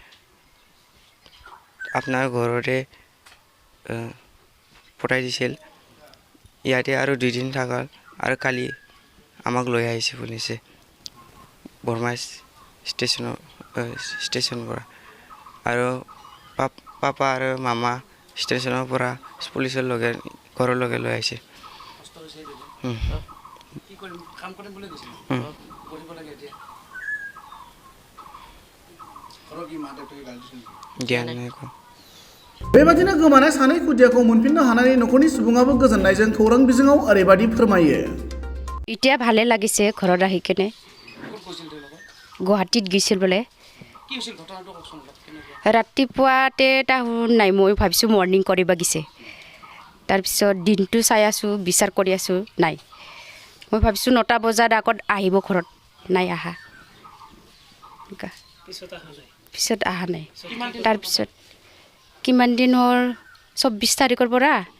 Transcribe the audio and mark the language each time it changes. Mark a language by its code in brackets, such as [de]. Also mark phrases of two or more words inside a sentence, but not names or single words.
[as] আপোনাৰ ঘৰতে পঠাই দিছিল ইয়াতে আৰু 2 দিন থাকাল আৰু কালি আমাক লৈ আহিছে পুলিচে বৰ্মা ষ্টেচনৰ পৰা আৰু পাপা আৰু মামা ষ্টেচনৰ পৰা পুলিচৰ লগে ঘৰলৈকে লৈ আহিছে [brx] बेबादिनो गोमानाय सानै खुदियाखौ मोनफिननो हानानै न'खरनि सुबुङाबो गोजोननायजों खौरां बिजोङाव ओरैबादि फोरमायो। [as] এতিয়া ভালে লাগিছে ঘৰত আহি কেনে গুৱাহাটীত গৈছিল বোলে ৰাতিপুৱাতে তাহোন নাই মই ভাবিছোঁ মৰ্ণিং কৰিব গৈছে তাৰপিছত দিনটো চাই আছোঁ বিচাৰ কৰি আছোঁ নাই মই ভাবিছোঁ 9টা বজাত আগত আহিব ঘৰত নাই আহা পিছত আহা নাই তাৰপিছত কিমান দিন হ'ল 24 তাৰিখৰ পৰা